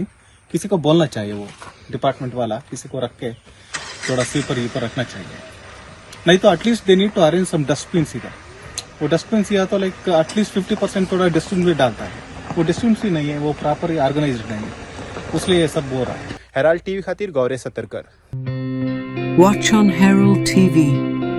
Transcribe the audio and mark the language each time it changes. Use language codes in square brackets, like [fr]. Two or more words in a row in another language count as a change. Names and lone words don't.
[hi] किसी को बोलना चाहिए वो डिपार्टमेंट वाला किसी को रख के थोड़ा स्वीपर पर रखना चाहिए. नहीं तो [en] at least they need to arrange some dustbin [hi] इधर. वो डस्टबिन या तो [en] like at least [hi] 50% थोड़ा डस्टबिन भी डालता है. वो डस्टबिन ही नहीं है. वो [en] proper organize [hi] नहीं है. उसलिए ये सब हो रहा है. [kok] हेराल्ड TV खातीर गौरे सतरकर. [en] Watch on Herald TV.